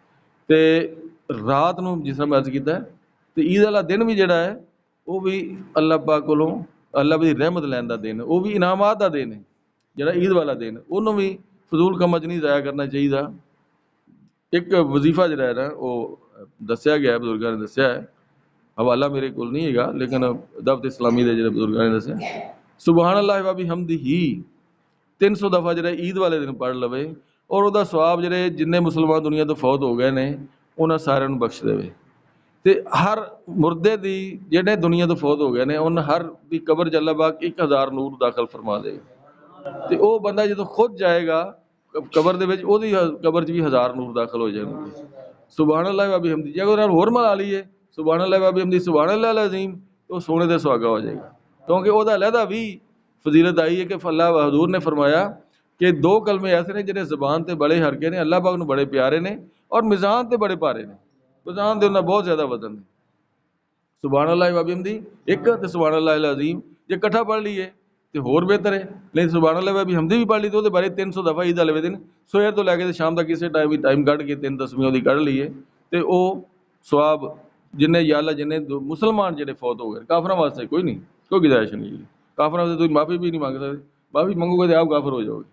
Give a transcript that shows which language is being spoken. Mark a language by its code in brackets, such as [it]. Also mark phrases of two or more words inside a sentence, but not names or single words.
[pa] ਅਤੇ ਰਾਤ ਨੂੰ ਜਿਸ ਤਰ੍ਹਾਂ ਮੈਂ ਅਰਜ਼ ਕੀਤਾ, ਅਤੇ ਈਦ ਵਾਲਾ ਦਿਨ ਵੀ ਜਿਹੜਾ ਹੈ ਉਹ ਵੀ ਅੱਲਾਹ ਪਾਕ ਕੋਲੋਂ ਅੱਲਾਹ ਦੀ ਰਹਿਮਤ ਲੈਣ ਦਾ ਦਿਨ, ਉਹ ਵੀ ਇਨਾਮਾਤ ਦਾ ਦਿਨ ਹੈ। ਜਿਹੜਾ ਈਦ ਵਾਲਾ ਦਿਨ ਉਹਨੂੰ ਵੀ ਫਜ਼ੂਲ ਕੰਮਾਂ 'ਚ ਨਹੀਂ ਜ਼ਾਇਆ ਕਰਨਾ ਚਾਹੀਦਾ। ਇੱਕ ਵਜ਼ੀਫਾ ਜਿਹੜਾ ਹੈ ਨਾ ਉਹ ਦੱਸਿਆ ਗਿਆ, ਬਜ਼ੁਰਗਾਂ ਨੇ ਦੱਸਿਆ ਹੈ, ਹਵਾਲਾ ਮੇਰੇ ਕੋਲ ਨਹੀਂ ਹੈਗਾ, ਲੇਕਿਨ ਦਵਤ ਇਸਲਾਮੀ ਦੇ ਜਿਹੜੇ ਬਜ਼ੁਰਗਾਂ ਨੇ ਦੱਸਿਆ, [ar] سبحان الله وبحمده [pa] 300 ਦਫਾ ਜਿਹੜਾ ਈਦ ਵਾਲੇ ਦਿਨ ਪੜ੍ਹ ਲਵੇ, ਔਰ ਉਹਦਾ ਸਵਾਬ ਜਿਹੜੇ ਜਿੰਨੇ ਮੁਸਲਮਾਨ ਦੁਨੀਆ ਤੋਂ ਫੌਤ ਹੋ ਗਏ ਨੇ ਉਹਨਾਂ ਸਾਰਿਆਂ ਨੂੰ ਬਖਸ਼ ਦੇਵੇ। ਅਤੇ ਹਰ ਮੁਰਦੇ ਦੀ ਜਿਹੜੇ ਦੁਨੀਆ ਤੋਂ ਫੌਤ ਹੋ ਗਏ ਨੇ ਉਹਨਾਂ ਹਰ ਦੀ ਕਬਰ 'ਚ ਅੱਲਾਹ ਪਾਕ 1000 ਨੂਰ ਦਾਖਲ ਫਰਮਾ ਦੇ। ਅਤੇ ਉਹ ਬੰਦਾ ਜਦੋਂ ਖੁਦ ਜਾਏਗਾ ਕਬਰ ਦੇ ਵਿੱਚ, ਉਹਦੀ ਕਬਰ 'ਚ ਵੀ 1000 ਨੂਰ ਦਾਖਲ ਹੋ ਜਾਣਗੇ। [ar] سبحان الله وبحمده, [pa] ਜੇ ਉਹਦੇ ਨਾਲ ਹੋਰ ਮਿਲਾ ਲਈਏ [ar] سبحان الله وبحمده سبحان الله العظيم, [pa] ਉਹ ਸੋਨੇ ਦੇ ਸੁਹਾਗਾ ਹੋ ਜਾਏਗਾ। ਕਿਉਂਕਿ ਉਹਦਾ ਲਹਿਦਾ ਵੀ ਫਜ਼ੀਲਤ ਆਈ ਹੈ ਕਿ ਅੱਲਾਹ ਹਜ਼ੂਰ ਨੇ ਫਰਮਾਇਆ ਕਿ 2 ਕਲਮੇ ਐਸੇ ਨੇ ਜਿਹੜੇ ਜ਼ਬਾਨ 'ਤੇ ਬੜੇ ਹਲਕੇ ਨੇ, ਅੱਲਾਹ ਪਾਕ ਨੂੰ ਬੜੇ ਪਿਆਰੇ ਨੇ, ਔਰ ਮਿਜ਼ਾਨ 'ਤੇ ਬੜੇ ਭਾਰੇ ਨੇ, ਮਿਜ਼ਾਨ ਦੇ ਉਹਨਾਂ ਬਹੁਤ ਜ਼ਿਆਦਾ ਵਜ਼ਨ ਨੇ। [ar] سبحان الله وبحمده [pa] ਇੱਕ, ਅਤੇ [ar] سبحان الله العظيم [pa] ਜੇ ਇਕੱਠਾ ਪੜ੍ਹ ਲਈਏ ਤੇ ਹੋਰ ਬਿਹਤਰ ਹੈ। ਲੇਕਿਨ [ar] سبحان الله وبحمده [pa] ਵੀ ਪੜ੍ਹ ਲਈ ਤਾਂ ਉਹਦੇ ਬਾਰੇ 300 ਦਫਾ ਈਦ ਵਾਲੇ ਦਿਨ ਸਵੇਰ ਤੋਂ ਲੈ ਕੇ ਸ਼ਾਮ ਤੱਕ ਕਿਸੇ ਟਾਈਮ ਵੀ ਟਾਈਮ ਕੱਢ ਕੇ 3 ਤਸਬੀਹਾਂ ਉਹਦੀ ਕੱਢ ਲਈਏ, ਤੇ ਉਹ ਸਵਾਬ ਜਿੰਨੇ [ar] يا الله [pa] ਜਿੰਨੇ ਮੁਸਲਮਾਨ ਜਿਹੜੇ ਫੌਤ ਹੋ ਗਏ, ਕਾਫਰਾਂ ਵਾਸਤੇ ਕੋਈ ਨਹੀਂ, ਕੋਈ ਗੁਜ਼ਾਰਿਸ਼ ਨਹੀਂ। ਕਾਫਰਾਂ ਵਾਸਤੇ ਤੁਸੀਂ ਮਾਫੀ ਵੀ ਨਹੀਂ ਮੰਗ ਸਕਦੇ, ਮਾਫੀ ਮੰਗੋਗੇ ਤਾਂ ਆਪ ਕਾਫਰ ਹੋ ਜਾਓਗੇ।